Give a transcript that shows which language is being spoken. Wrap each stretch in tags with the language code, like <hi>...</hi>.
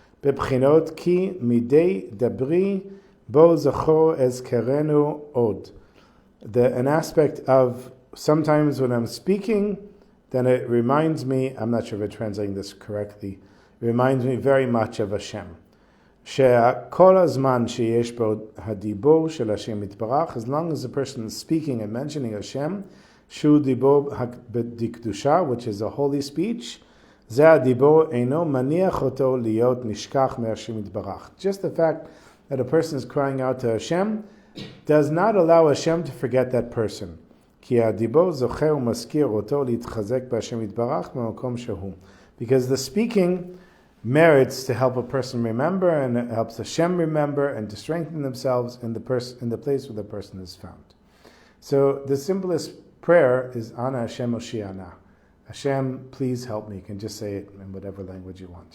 <he>Bebchinot ki midei dabri bo zachor ezkerenu od.</he> <en>An aspect of sometimes when I'm speaking, then it reminds me, I'm not sure if I'm translating this correctly, it reminds me very much of Hashem.</en> <he>שכל הזמן שיש בו הדיבור של השם יתברך,</he> <en>as long as the person is speaking and mentioning Hashem,</en> <he>שהוא דיבור בקדושה,</he> <en>which is a holy speech,</en> <he>זה הדיבור אינו מניח אותו להיות נשכח מהשם יתברך.</he> <en>Just the fact that a person is crying out to Hashem does not allow Hashem to forget that person.</en> <he>כי הדיבור זוכר ומזכיר אותו להתחזק בהשם יתברך במקום שהוא.</he> <en>Because the speaking merits to help a person remember, and it helps Hashem remember and to strengthen themselves in the place where the person is found. So the simplest prayer is</en> <he>Ana Hashem Oshiana.</he> <en>Hashem, please help me. You can just say it in whatever language you want.</en>